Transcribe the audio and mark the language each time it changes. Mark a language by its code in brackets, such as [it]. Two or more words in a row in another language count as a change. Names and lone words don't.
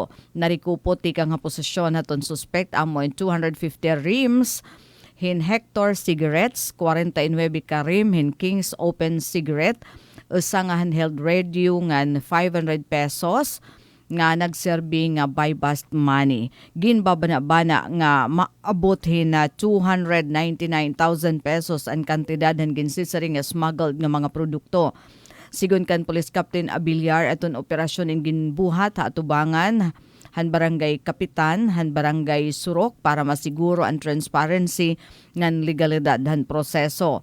[war] Narikupot tikang nga posisyon haton suspect amo 250 rims hin Hector cigarettes, 49 ka rim hin King's Open cigarette, usa nga [en] handheld radio [war] ngan 500 pesos nga nagserbi nga [en] buy bust money. [war] Ginbabana-bana nga maabot na 299,000 pesos ang kantidad han ginsisari nga smuggled nga mga produkto. Sigon kan Police Captain Abiliar aton operasyon in ginbuhat ha atubangan han barangay Kapitan, han barangay Surok para masiguro ang transparency ngan legalidad han proseso.